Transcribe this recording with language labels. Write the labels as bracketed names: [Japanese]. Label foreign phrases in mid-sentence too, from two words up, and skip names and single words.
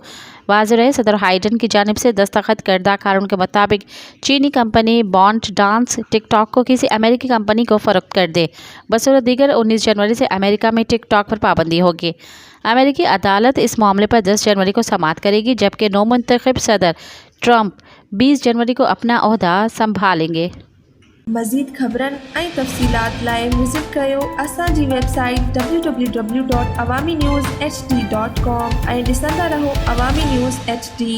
[Urdu] واضح رہے، صدر بائیڈن کی جانب سے دستخط کردہ قانون کے مطابق چینی کمپنی بائیڈ ڈانس ٹک ٹاک کو کسی امریکی کمپنی کو فروخت کر دے۔ بصورت دیگر 19 جنوری سے امریکہ میں ٹک ٹاک پر پابندی ہوگی۔ امریکی عدالت اس معاملے پر 10 جنوری کو سماعت کرے گی، جبکہ نو منتخب صدر ٹرمپ 20 جنوری کو اپنا عہدہ سنبھالیں گے۔ [Sindhi] مزید خبرن ऐं तफ़सीलात लाइ विज़िट कयो असांजी वेबसाइट www.awamiNewsHD.com ऐं ॾिसंदा रहो अवामी न्यूज़ HD।